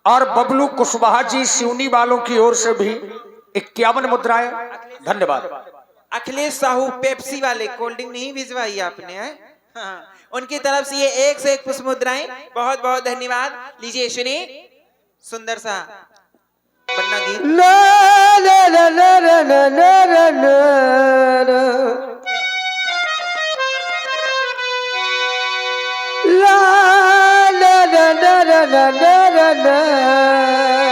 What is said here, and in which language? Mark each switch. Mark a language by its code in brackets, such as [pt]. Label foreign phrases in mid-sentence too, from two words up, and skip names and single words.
[hi] और बबलू कुशवाहा जी सिवनी वालों की ओर से भी 51 मुद्राएं। धन्यवाद। अखिलेश साहू पेप्सी वाले [en] cold drink [hi] नहीं भिजवाई आपने है? हाँ, उनकी तरफ से ये 1 से 1 पुष्प मुद्राएं। बहुत बहुत धन्यवाद। लीजिए सुनिए सुंदर सा बन्ना गीत। ला ला ला ला ला ला ला ला ला। ला ला ला ला ला ला ला ला।